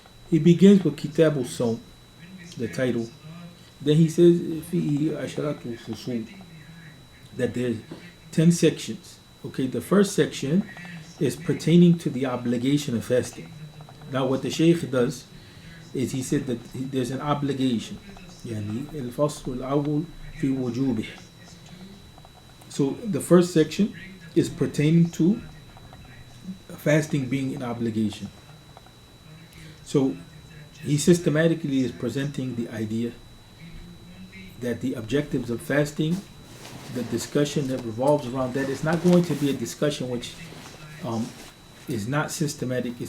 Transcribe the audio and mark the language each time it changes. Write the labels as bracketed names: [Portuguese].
[English] He begins with Kitabu Sawm, the title. Then he says, [Arabic] فِيهِ عَشَرَةُ فُصُولٍ, [English] that there's 10 sections. Okay, the first section is pertaining to the obligation of fasting. Now what the Shaykh does is he said that there's an obligation. [Arabic] يعني الفصل الأول في وجوبه. [English] So the first section is pertaining to fasting being an obligation. So he systematically is presenting the idea that the objectives of fasting, the discussion that revolves around that, is not going to be a discussion which is not systematic.